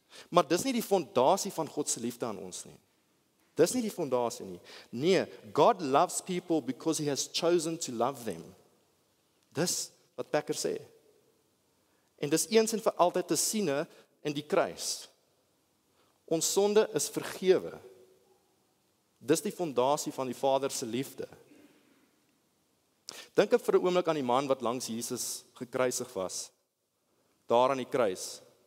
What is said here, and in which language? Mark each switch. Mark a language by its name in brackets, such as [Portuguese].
[Afrikaans] Maar dis nie die fondasie van God se liefde aan ons nie. Dis nie die fondasie nie. Nee, [English] God loves people because he has chosen to love them. [Afrikaans] Dis wat Packer sê. En dis eens en vir altyd te siene in die kruis. Ons sonde is vergewe. Dis die fondasie van die Vader se liefde. Dink ek vir 'n oomblik aan die man wat langs Jesus gekruisig was. Daar aan die kruis.